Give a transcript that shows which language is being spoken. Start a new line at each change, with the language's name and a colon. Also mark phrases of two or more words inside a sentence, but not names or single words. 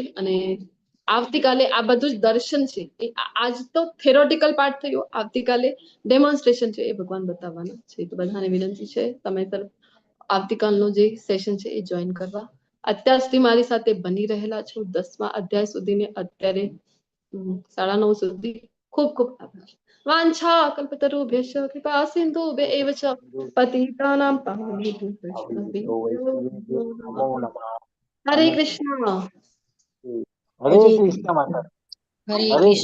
Gujarati: અને આવતીકાલે આ બધું જ દર્શન છે, એ આજ તો
English: theoretical part
Gujarati: થયો, આવતીકાલે ડેમોન્સ્ટ્રેશન છે, એ ભગવાન બતાવવાના છે. તો બધાને વિનંતી છે તમે આવતીકાલનું જે સેશન છે એ જોઈન કરવા. અત્યાર સુધી મારી સાથે બની રહેલા છો 10મા અધ્યાય સુધીને અત્યારે 9:30 સુધી ખૂબ ખૂબ આભાર.
Sanskrit: વાંછા કલ્પતરુભ્યશ્ચ કૃપા સિંધુભ્યૈવ ચ પતિતાનાં પાવનેભ્યો વૈષ્ણવેભ્યો નમો નમઃ.
Gujarati: હરે કૃષ્ણ. હરે કૃષ્ણ માતા. હરે હરે કૃષ્ણ.